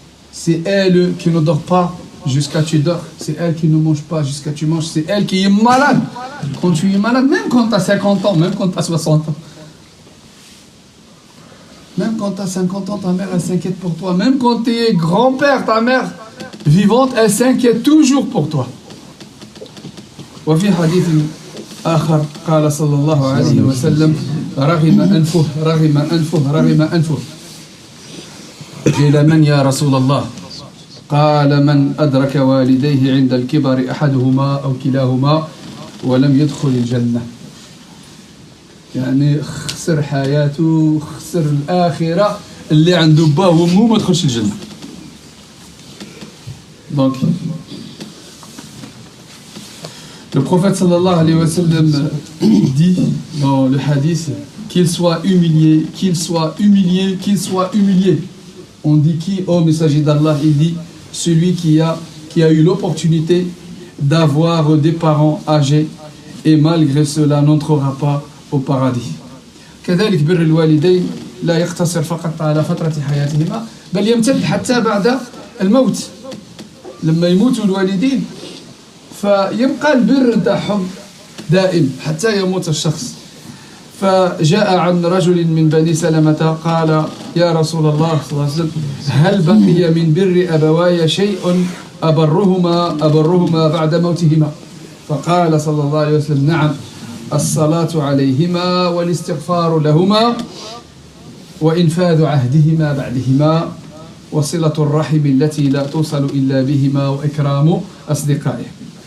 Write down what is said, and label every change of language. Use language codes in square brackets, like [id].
[fr] C'est elle qui ne dort pas jusqu'à tu dors. C'est elle qui ne mange pas jusqu'à tu manges. C'est elle qui est malade. Quand tu es malade, même quand tu as 50 ans, même quand tu as 60 ans. Même quand tu as 50 ans, ta mère, elle s'inquiète pour toi. Même quand tu es grand-père, ta mère vivante, elle s'inquiète toujours pour toi. [ar] وفي حديث آخر قال صلى الله عليه وسلم رغم أنفه رغم أنفه رغم أنفه قيل من يا رسول الله قال من أدرك والديه عند الكبر أحدهما أو كلاهما ولم يدخل الجنة يعني خسر حياته خسر الآخرة اللي عنده باه وامه ما دخلش الجنة. [fr] Donc le prophète [ar] sallallahu alayhi wa sallam [fr] dit dans le hadith qu'il soit humilié, qu'il soit humilié, qu'il soit humilié. On dit qui? Oh messager d'Allah, il dit celui qui a eu l'opportunité d'avoir des parents âgés et malgré cela n'entrera pas au paradis. [ar] كذلك بر الوالدين لا يقتصر فقط على فترة حياتهما بل يمتد حتى بعد الموت. لما يموتوا الوالدين فيبقى البر نتاعهم دائم حتى يموت الشخص. فجاء عن رجل من بني سلمة قال يا رسول الله صلى الله عليه وسلم هل بقي من بر أبواي شيء أبرهما بعد موتهما؟ فقال صلى الله عليه وسلم نعم الصلاة عليهما والاستغفار لهما وإنفاذ عهدهما بعدهما وصلة الرحم التي لا توصل إلا بهما وإكرام أصدقائه.